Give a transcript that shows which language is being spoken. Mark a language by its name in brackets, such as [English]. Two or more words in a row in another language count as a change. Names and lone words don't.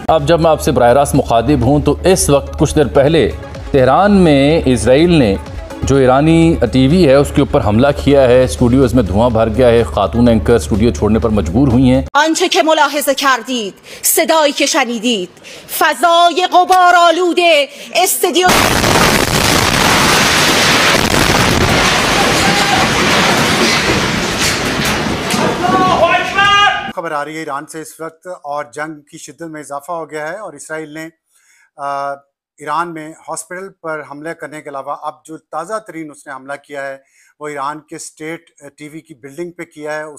[Hindi] अब जब मैं आपसे बराह रास्त मुखातिब हूँ तो इस वक्त कुछ देर पहले तेहरान में इसराइल ने जो ईरानी टीवी है उसके ऊपर हमला किया है। स्टूडियोज में धुआं भर गया है। खातून एंकर स्टूडियो छोड़ने पर मजबूर हुई हैं। [Persian] آنچه که ملاحظه कردید صدایی که شنیدید فضای غبارآلوده استودیو [Hindi] खबर आ रही है ईरान से इस वक्त और जंग की शिद्दत में इजाफा हो गया है और इसराइल ने ईरान में हॉस्पिटल पर हमले करने के अलावा अब जो ताज़ा तरीन उसने हमला किया है वो ईरान के स्टेट टीवी की बिल्डिंग पे किया है।